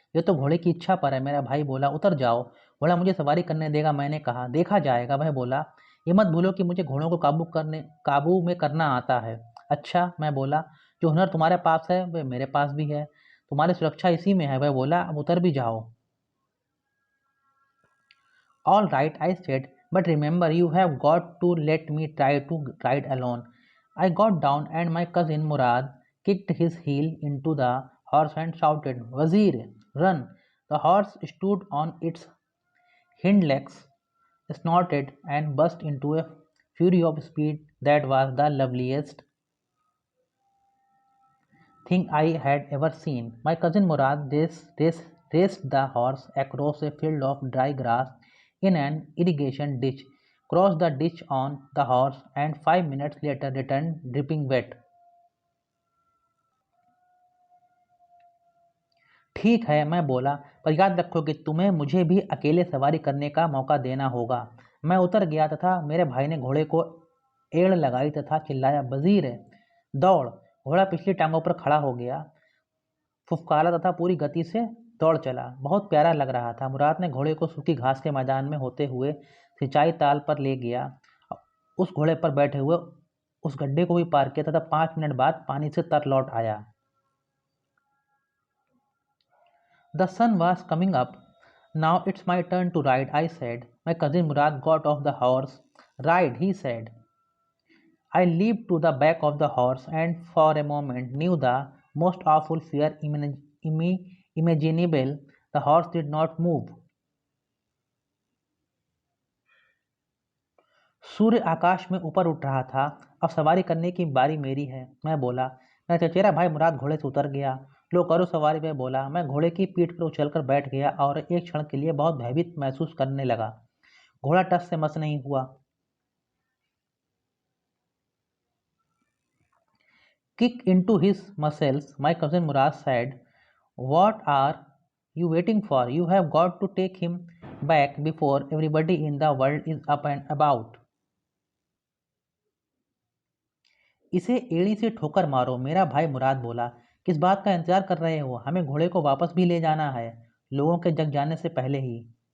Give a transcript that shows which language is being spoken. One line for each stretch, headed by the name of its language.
Hindi: "यह तो घोड़े की इच्छा पर है," मेरा भाई बोला। "उतर जाओ, घोड़ा मुझे सवारी करने देगा," मैंने कहा। "देखा जाएगा," वह बोला। "ये मत भूलो कि मुझे घोड़ों को काबू में करना आता है।" "अच्छा," मैं बोला, "जो हुनर तुम्हारे पास है वह मेरे पास भी है। तुम्हारी सुरक्षा इसी में है," वह बोला। "अब उतर भी जाओ."
English: "All right," I said, "but remember, you have got to let me try to ride alone." I got down, and my cousin Murad kicked his heel into the horse and shouted, "Wazir, run!" The horse stood on its hind legs, snorted, and burst into a fury of speed that was the loveliest thing I had ever seen. My cousin Murad raced the horse across a field of dry grass in an irrigation ditch, crossed the ditch on the horse, and 5 minutes later returned dripping wet.
Hindi: "ठीक है," मैं बोला, "पर याद रखो कि तुम्हें मुझे भी अकेले सवारी करने का मौका देना होगा।" मैं उतर गया तथा मेरे भाई ने घोड़े को एड़ लगाई तथा चिल्लाया, "वजीर, दौड़!" घोड़ा पिछली टांगों पर खड़ा हो गया, फुफकारा तथा पूरी गति से दौड़ चला। बहुत प्यारा लग रहा था। मुराद ने घोड़े को सूखी घास के मैदान में होते हुए सिंचाई ताल पर ले गया। उस घोड़े पर बैठे हुए उस गड्ढे को भी पार किया तथा 5 मिनट बाद पानी से तर लौट आया।
English: The sun was coming up. "Now it's my turn to ride," I said. My cousin Murad got off the horse. "Ride," he said. I leaped to the back of the horse and for a moment knew the most awful fear imaginable. The horse did not move.
Hindi: सूर्य आकाश में ऊपर उठ रहा था। "अब सवारी करने की बारी मेरी है," मैं बोला। मेरा चचेरा भाई मुराद घोड़े से उतर गया। "लो करो सवारी," वह बोला। मैं घोड़े की पीठ पर उछलकर बैठ गया और एक क्षण के लिए बहुत भयभीत महसूस करने लगा। घोड़ा टस से मस नहीं हुआ।
English: "Kick into his muscles," my cousin Murad said. "What are you waiting for? You have got to take him back before everybody in the world is up and about."
Hindi: "इसे एड़ी से ठोकर मारो," मेरा भाई मुराद बोला। "किस बात का इंतजार कर रहे हो? हमें घोड़े को वापस भी ले जाना है, लोगों के जग जाने से पहले ही।"